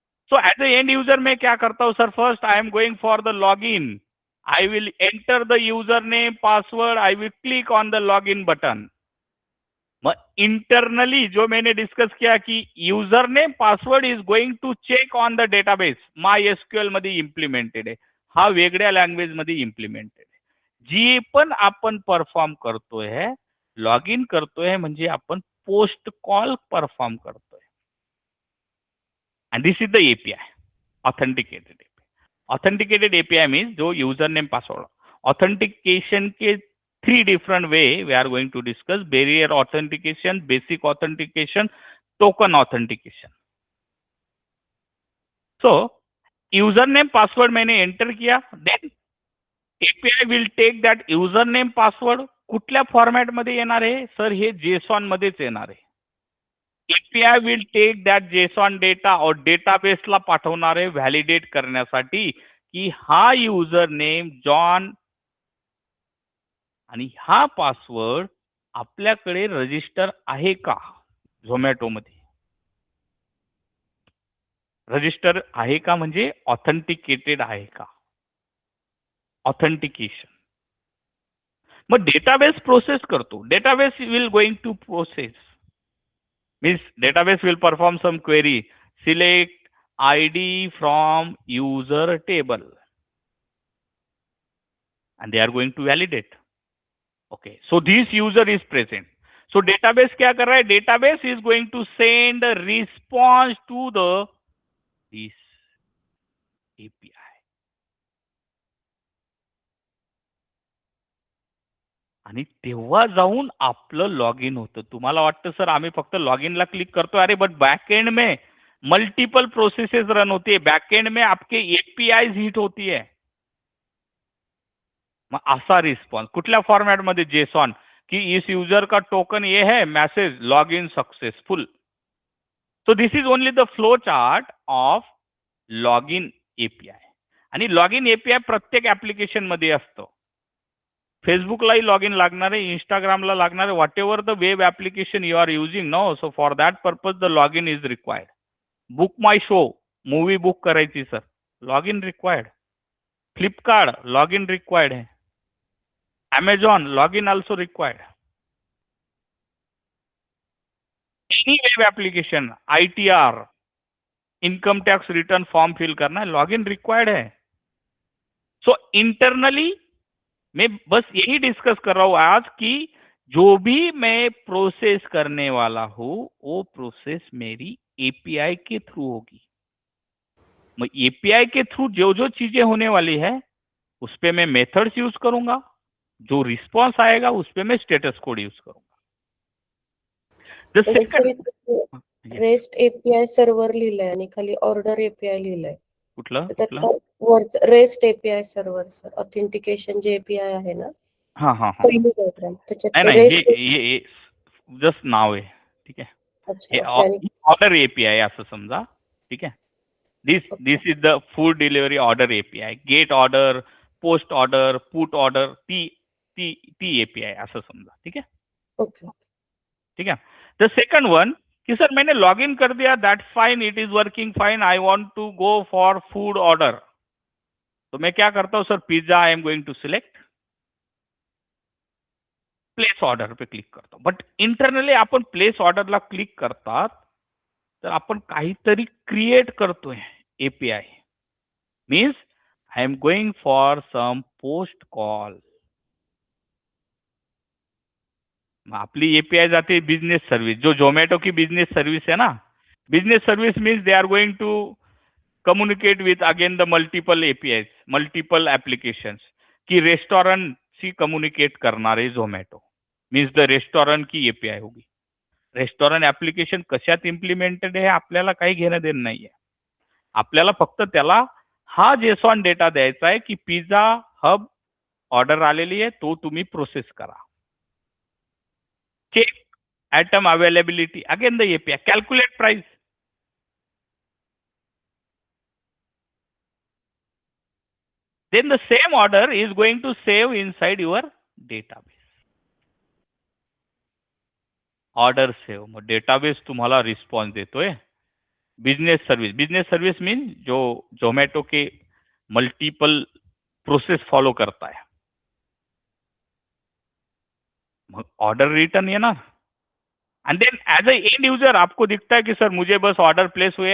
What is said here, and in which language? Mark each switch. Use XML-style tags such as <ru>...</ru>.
<en>So as a end user मैं क्या करता हूं sir? First I am going for the log in. I will enter the user name, password, I will click on the log in button. मग internally</en> <hi>जो मैंने discuss किया की</hi> <en>User name password is going to check on the database.</en> <mr>MySQL मध्ये implemented आहे, हा वेगळ्या language मध्ये implemented आहे. जी पण आपण परफॉर्म करतोय, लॉग इन करतोय म्हणजे आपण पोस्ट कॉल परफॉर्म करतोय.</mr> <en>And this is the API, authenticated API. Authenticated API means जो user name password. Authentication के 3 different way we are going to discuss: barrier authentication, basic authentication, token authentication. So username password</en> <hi>मैंने enter किया,</hi> <en>then API will take that username password.</en> <mr>कुठल्या format मध्ये येणार आहे sir? हे JSON मध्येच येणार आहे.</mr> <en>API will take that JSON</en> <mr>data और डेटाबेसला पाठवणार आहे व्हॅलिडेट करण्यासाठी की हा युजर नेम जॉन आणि हा पासवर्ड आपल्याकडे रजिस्टर आहे का? झोमॅटो मध्ये रजिस्टर आहे का म्हणजे ऑथेंटिकेटेड आहे का? ऑथेंटिकेशन. मग डेटाबेस प्रोसेस करतो.</mr> <en>Database will going to process means database will perform some query. Select ID from user table and they are going to validate. Okay, so this user is present.</en> <hi>So database क्या कर रहा है?</hi> <en>Database is going to send a response to the this API.</en> <mr>आणि तेव्हा जाऊन आपलं log in होतं. तुम्हाला वाटतं सर आम्ही फक्त लॉग इनला क्लिक करतो,</mr> <hi>अरे बट बैकएंड में मल्टीपल प्रोसेसेस रन होती है, बैकएंड में आपके एपीआई हिट होती है.</hi> <mr>मग असा रिस्पॉन्स कुठल्या फॉर्मॅट मध्ये?</mr> <hi>जेसॉन की इस यूजर का टोकन ये है, message log in successful.</hi> <en>So this is only the flow chart of log in API.</en> <mr>आणि लॉग इन एपीआय प्रत्येक ऍप्लिकेशन मध्ये असतो. फेसबुकलाही लॉग इन लागणार आहे, इंस्टाग्रामला लागणार आहे,</mr> <en>Whatever the web application you are using no. So for that purpose the log in is required.</en> <mr>Book my show, movie book करायची sir, log in required.</mr> <hi>Flipkart log in required है.</hi> <en>Amazon login also required. Any web application, ITR,</en> <hi>income tax return form fill करना है, login required है। सो internally मैं बस यही discuss कर रहा हूं आज कि जो भी मैं प्रोसेस करने वाला हूं वो प्रोसेस मेरी एपीआई के थ्रू होगी। मैं एपीआई के थ्रू जो जो चीजें होने वाली है उस पे मैं मेथड्स यूज करूंगा, जो रिस्पॉन्स आएगा उस पे मैं स्टेटस कोड यूज करूंगा।</hi> <en>The second-</en> <mr>rest API server लिहिलंय आणि खाली ऑर्डर एपीआय लिहिलंय. कुठलं तर कुठलं? वरच rest API server sir, authentication जे एपीआय आहे ना, हा हा हा पहिली डायग्राम त्याच्यात नाही ते नाही रेस्ट. हे जस्ट नाव आहे, ठीक आहे. हे अच्छा, आणि ऑर्डर एपीआय असं समजा, ठीक आहे.</mr> <en>This is the food delivery order API.</en> <mr>Gate order, post order, put order, ती एपीआय असं समजा, ठीक आहे. ओके.</mr> <hi>ठीक है.</hi> <en>the second one</en> <hi>कि सर मैंने लॉग इन कर दिया,</hi> <en>That's fine, it is working fine, I want to go for food order.</en> <hi>तो मैं क्या करता हूं sir,</hi> <en>pizza I am going to select,</en> <hi>place order पे क्लिक करतो.</hi> <mr>But internally आपण place ऑर्डरला click करतात तर आपण काहीतरी क्रिएट करतोय.</mr> <en>API means I am going for some post call.</en> <mr>आपली एपीआय जाते</mr> <hi>बिजनेस सर्विस, जो जोमैटो की बिजनेस सर्विस है ना.</hi> <en>Business service means they are going to communicate with again the multiple API, multiple applications.</en> <mr>की रेस्टोरेंट सी कम्युनिकेट करणारे Zomato means the restaurant की API होगी. रेस्टोरेंट ऍप्लिकेशन कशात इम्प्लिमेंटेड आहे आपल्याला काही घेणं देणं नाहीये. आपल्याला फक्त त्याला हा जेसॉन डेटा द्यायचा आहे की पिझ्झा हब ऑर्डर आलेली आहे, तो तुम्ही प्रोसेस करा.</mr> <en>Check item availability, again the API, calculate price. Then the same order is going to save inside your database.</en> <mr>Order save, मग database तुम्हाला रिस्पॉन्स देतोय.</mr> <hi>बिजनेस सर्विस मीन जो जोमैटो के multiple process follow करता है. मग order return है ना.</hi> <en>and then as a end user</en> <hi>आपको दिखता है कि सर मुझे बस ऑर्डर प्लेस हुए.</hi>